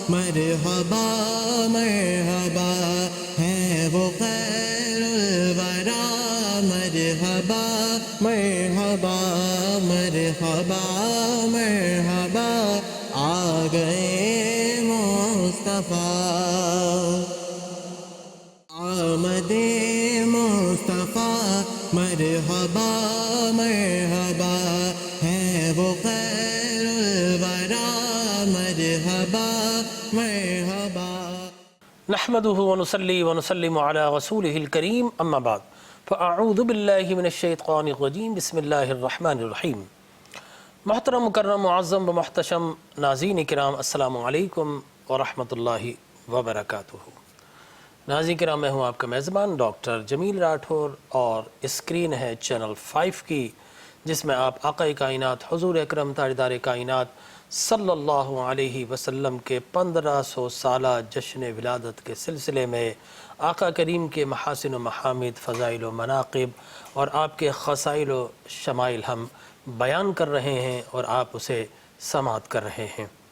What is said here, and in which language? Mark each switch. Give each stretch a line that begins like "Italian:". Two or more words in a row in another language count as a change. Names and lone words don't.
Urdu: مرحبا مرحبا ہے وہ
Arabic: خیر الورا،
Urdu: مرحبا مرحبا مرحبا مرحبا آ گئے مصطفیٰ، آمد مصطفیٰ مرحبا مرحبا ہے وہ
Arabic: خیر الورا،
Urdu: مرحبا مرحبا۔
Arabic: نحمده ونصلي ونسلم على رسوله الكريم اما بعد فاعوذ باللہ من الشیطان الرجیم بسم اللہ الرحمن الرحیم۔
Urdu: محترم مکرم معظم و محتشم ناظرین کرام،
Arabic: السلام علیکم ورحمۃ اللہ وبرکاتہ۔
Urdu: ناظرین کرام، میں ہوں آپ کا میزبان ڈاکٹر جمیل راٹھور، اور اسکرین ہے چینل 5 کی، جس میں آپ آقا کائنات حضور اکرم تاجدار کائنات
Arabic: صلی اللہ علیہ وسلم
Urdu: کے 1500 سالہ جشن ولادت کے سلسلے میں آقا کریم کے محاسن و محامد، فضائل و مناقب اور آپ کے خصائل و شمائل ہم بیان کر رہے ہیں اور آپ اسے سماعت کر رہے ہیں۔